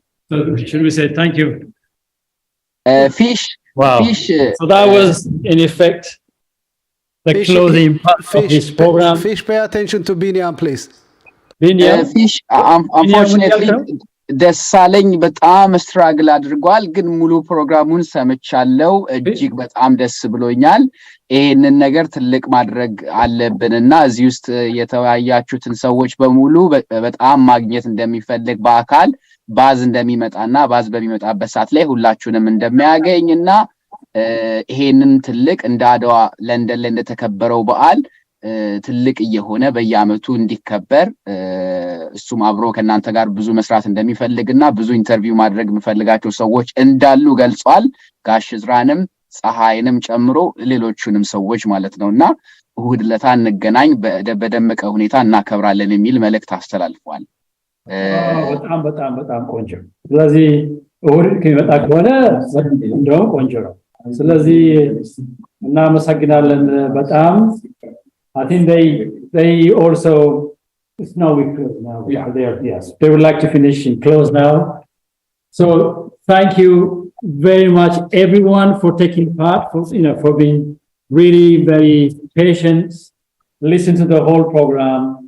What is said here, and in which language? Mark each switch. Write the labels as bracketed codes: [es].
[en] So should we say thank you? Fish. Wow. Fish. So that was in effect the closing part of this program. Fish, pay attention to Binyam, please. Binyam. [am] Fish, [en] unfortunately, [am] ደሳለኝ በጣም ስትራግል አድርጓል ግን ሙሉ ፕሮግራሙን ሰምቻለሁ እጅግ በጣም ደስ ብሎኛል ይሄንን ነገር ትልቅ ማድረግ አለብንና እዚህ ውስጥ የተወያያችሁትን ሰዎች በሙሉ በጣም ማግኘት እንደሚፈልግ በአካል ባዝ እንደሚመጣና ባዝ በሚመጣበት ሰዓት ላይ ሁላችሁንም እንደሚያገኝና ይሄንን ትልቅ እንደ አድዋ ለንደን ላይ እንደተከበረው በዓል ትልቅ እየሆነ በየአመቱ እንዲከበር እሱም አብሮ ከናንተ ጋር ብዙ መስራት እንደሚፈልግና ብዙ ኢንተርቪው ማድረግ የሚፈልጋቸው ሰዎች እንዳሉ ገልጿል ጋሽ ዝራንም ፀሐይንም ጨምሮ ሌሎቹንም ሰዎች ማለት ነውና እሁድ ለታ እንገናኝ በደመቀ ሁኔታ እናከብራለን የሚል መልእክት አስተላልፏል በጣም ቆንጆ ስለዚህ እሁድ ከመጣ ከሆነ እንደውም ቆንጆ ነው ስለዚህ እናመሰግናለን በጣም [en] I think they also it's now we close now yes they would like to finish and close now so thank you very much everyone for taking part for being really very patient listen to the whole program